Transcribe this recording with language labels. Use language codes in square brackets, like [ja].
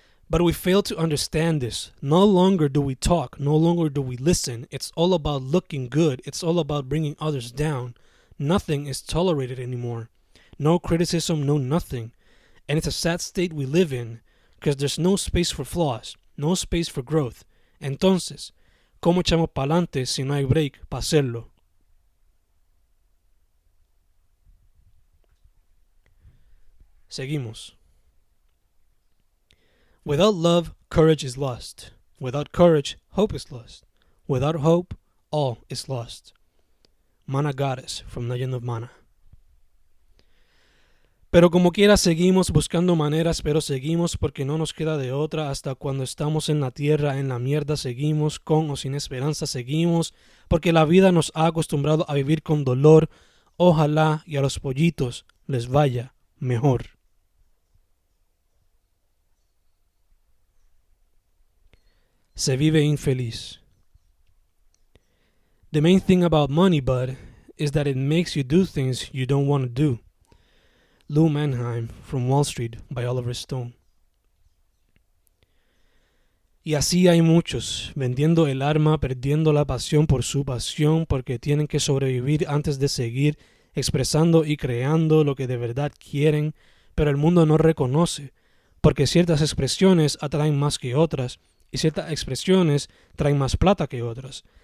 [en] But we fail to understand this. No longer do we talk, no longer do we listen. It's all about looking good. It's all about bringing others down. Nothing is tolerated anymore. No criticism, no nothing. And it's a sad state we live in because there's no space for flaws, no space for growth. [es] Entonces, ¿cómo echamos pa'lante si no hay break para hacerlo? Seguimos. [en] Without love, courage is lost. Without courage, hope is lost. Without hope, all is lost. Mana Goddess from Legend of Mana. [es] Pero como quiera seguimos buscando maneras, pero seguimos porque no nos queda de otra. Hasta cuando estamos en la tierra, en la mierda, seguimos con o sin esperanza, seguimos porque la vida nos ha acostumbrado a vivir con dolor. Ojalá y a los pollitos les vaya mejor. Se vive infeliz. [en] The main thing about money, bud, is that it makes you do things you don't want to do. Lou Mannheim from Wall Street by Oliver Stone. [es] Y así hay muchos, vendiendo el alma, perdiendo la pasión por su pasión, porque tienen que sobrevivir antes de seguir expresando y creando lo que de verdad quieren, pero el mundo no reconoce, porque ciertas expresiones atraen más que otras, y ciertas expresiones traen más plata que otras.